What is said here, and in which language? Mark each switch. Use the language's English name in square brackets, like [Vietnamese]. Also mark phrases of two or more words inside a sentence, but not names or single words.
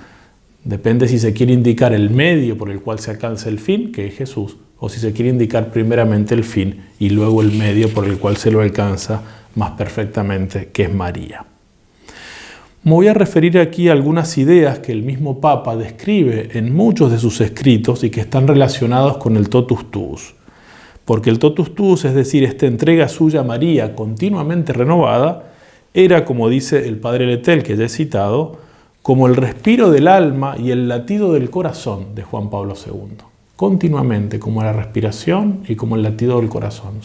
[Spanish] Depende si se quiere indicar el medio por el cual se alcanza el fin, que es Jesús, o si se quiere indicar primeramente el fin y luego el medio por el cual se lo alcanza más perfectamente, que es María. Me voy a referir aquí a algunas ideas que el mismo Papa describe en muchos de sus escritos y que están relacionados con el [Latin] totus tuus. [Spanish] Porque el [Latin] totus tuus, [Spanish] es decir, esta entrega suya a María continuamente renovada, era, como dice el padre Letel, que ya he citado, como el respiro del alma y el latido del corazón de Juan Pablo II. Continuamente, como la respiración y como el latido del corazón.